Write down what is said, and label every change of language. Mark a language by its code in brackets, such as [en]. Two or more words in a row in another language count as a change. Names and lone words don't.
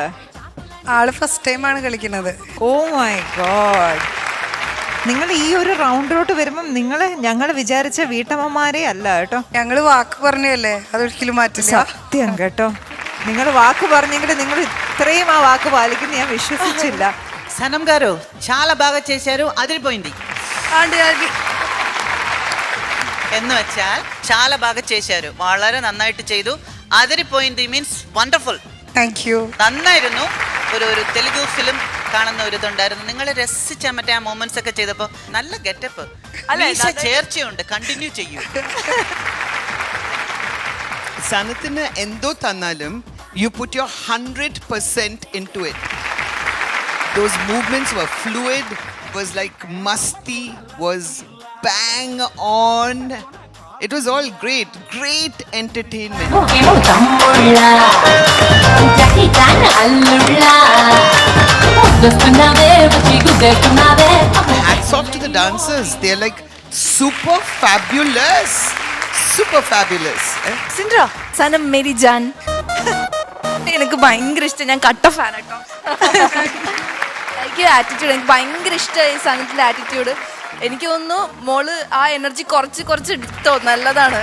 [ml] ആള് [en] first time [ml] കളിക്കുന്നത്. [en] oh my god. [ml] നിങ്ങൾ ഈ ഒരു റൗണ്ടിലോട്ട് വരുമ്പം ഞങ്ങൾ വിചാരിച്ച വീട്ടമ്മമാരെ അല്ല കേട്ടോ. ഞങ്ങള് വാക്ക് പറഞ്ഞല്ലേ, അതൊരിക്കലും മാറ്റില്ല. സത്യം കേട്ടോ, നിങ്ങൾ വാക്ക് പറഞ്ഞെങ്കിൽ നിങ്ങൾ ഇത്രയും ആ വാക്ക് പാലിക്കുന്ന ഞാൻ വിശ്വസിച്ചില്ല. [te] సనం గారు చాలా బాగా చేశారు, అదిరిపోయింది. [ml] എന്ന് വെച്ചാൽ [te] చాలా బాగా చేశారు, [ml] വളരെ നന്നായിട്ട് ചെയ്തു. [en] അതിരിപ്പോയിന്റ് means wonderful. thank you. [ml] നന്നായിരുന്നു. ഒരു തെലുഗു ഫിലിം കാണുന്ന ഒരു ഇതുണ്ടായിരുന്നു. നിങ്ങൾ രസിച്ച മറ്റേ ആ മൊമെന്റ്സ് ഒക്കെ ചെയ്തപ്പോ നല്ല ഗെറ്റപ്പ്, ചേർച്ചയുണ്ട്. കണ്ടിന്യൂ ചെയ്യൂ. സനത്തിന് എന്തോ തന്നാലും [en] you put your 100% into it. Those movements were fluid, was like masti, was bang on. It was all great entertainment. Hats off to the dancers. They're like super fabulous. [ml] സിൻഡ്ര. സനം [hi] मेरी जान. [ml] എനിക്ക് ഭയങ്കര ഇഷ്ടം. ഞാൻ കട്ട ഫാൻ കേട്ടോ. എനിക്ക് ആറ്റിറ്റ്യൂഡ് എനിക്ക് ഭയങ്കര ഇഷ്ടമായി. സനത്തിന്റെ ആറ്റിറ്റ്യൂഡ് എനിക്ക് തോന്നുന്നു മോള് ആ എനർജി കുറച്ച് എടുത്തോ, നല്ലതാണ്.